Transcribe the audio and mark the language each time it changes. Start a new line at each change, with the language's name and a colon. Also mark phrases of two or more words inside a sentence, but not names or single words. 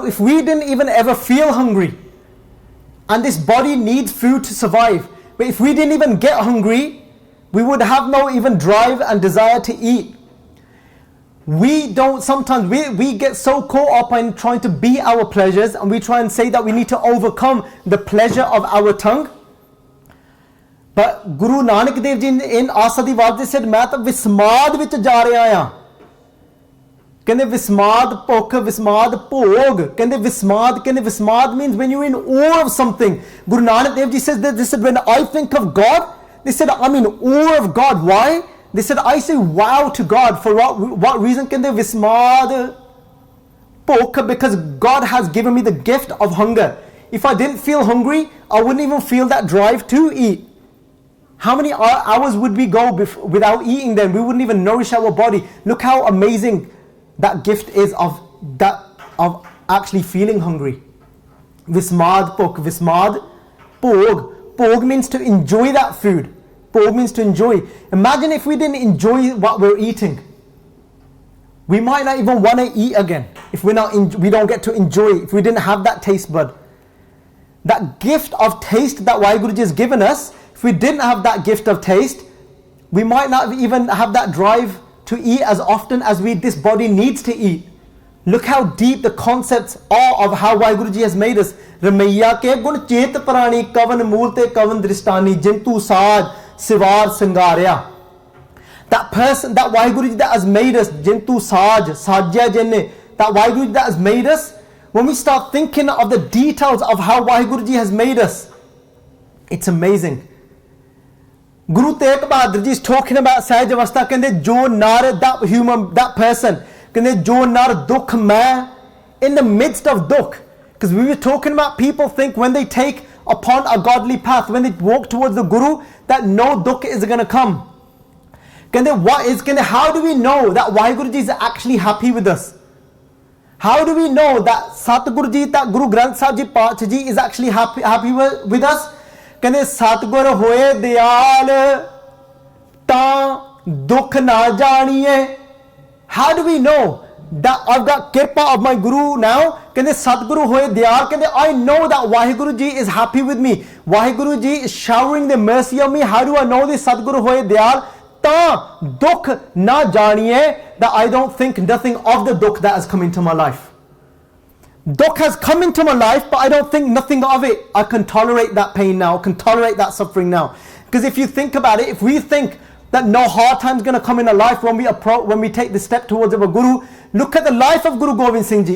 English: If we didn't even ever feel hungry, and this body needs food to survive, but if we didn't even get hungry, we would have no even drive and desire to eat. Sometimes we get so caught up in trying to beat our pleasures, and we try and say that we need to overcome the pleasure of our tongue. But Guru Nanak Dev Ji in Asadi Vadi said,
Punjabi: "ਮੈਂ ਤਾਂ ਵਿਸਮਾਦ ਵਿੱਚ ਜਾ ਰਿਹਾ ਆਂ." ਕਹਿੰਦੇ ਵਿਸਮਾਦ ਭੁੱਖ, ਵਿਸਮਾਦ ਭੋਗ. ਕਹਿੰਦੇ ਵਿਸਮਾਦ
English: means when you're in awe of something. Guru Nanak Dev Ji says that, they said, when I think of God, they said, I'm in awe of God. Why? They said, I say wow to God. For what reason?
Punjabi: ਕਹਿੰਦੇ ਵਿਸਮਾਦ ਭੁੱਖ,
English: because God has given me the gift of hunger. If I didn't feel hungry, I wouldn't even feel that drive to eat. How many hours would we go without eating then? We wouldn't even nourish our body. Look how amazing that gift is of actually feeling hungry.
Punjabi: ਵਿਸਮਾਦ ਭੁੱਖ, ਵਿਸਮਾਦ ਭੋਗ.
English: Bhog means to enjoy that food. Bhog means to enjoy. Imagine if we didn't enjoy what we're eating. We might not even want to eat again if we don't get to enjoy it, if we didn't have that taste bud. That gift of taste that Waheguruji has given us, if we didn't have that gift of taste, we might not even have that drive to eat as often as this body needs to eat. Look how deep the concepts are of how Waheguruji has made us.
Punjabi: ਰਮਈਆ ਕੇ ਗੁਨ ਚੇਤਿ ਪਰਾਨੀ ਕਵਨ ਮੂਲਤੇ ਕਵਨ ਦ੍ਰਿਸਟਾਨੀ ਜਿਨਿਤੂ ਸਹਜ ਸਿਵਾਰ ਸਿੰਗਾਰਿਆ.
English: That person, that Waheguruji that has made us,
Punjabi: ਜਿਨਿਤੂ ਸਹਜ, ਸਾਜਿਆ ਜਿਨ੍ਹੇ,
English: that Waheguruji that has made us, when we start thinking of the details of how Waheguruji has made us, it's amazing. Guru Tegh Bahadur Ji is talking about Sehaj Avastha,
Punjabi: ਕਹਿੰਦੇ ਜੋ ਨਰ,
English: that person,
Punjabi: ਕਹਿੰਦੇ ਜੋ ਨਰ ਦੁਖ ਮੈਂ,
English: in the midst of
Punjabi: dukh.
English: Because we were talking about people think when they take upon a godly path, when they walk towards the Guru, that no dukh is going to come. Kende how do we know that Waheguruji is actually happy with us? How do we know that Satguru Ji, that Guru Granth Sahib Ji Paatshah Ji is actually happy with us?
Punjabi: ਕਹਿੰਦੇ ਸਤਿਗੁਰ ਹੋਇ ਦਇਆਲ ਤ ਦੁਖ ਨ ਜਾਣੀਐ.
English: How do we know that I've got kirpa of my Guru now?
Punjabi: ਕਹਿੰਦੇ ਸਤਿਗੁਰੂ ਹੋਇ ਦਇਆਲ.
English: Kende I know that Waheguruji is happy with me. Waheguruji is showering the mercy on me. How do I know this?
Punjabi: ਸਤਿਗੁਰੂ ਹੋਇ ਦਇਆਲ ਤ ਦੁਖ ਨ ਜਾਣੀਐ,
English: that I don't think nothing of the dukh that has come into my life. Dukh has come into my life, but I don't think nothing of it. I can tolerate that pain now, I can tolerate that suffering now. Because if you think about it, if we think that no hard time's going to come in our life when we take the step towards our Guru, look at the life of Guru Gobind Singh Ji.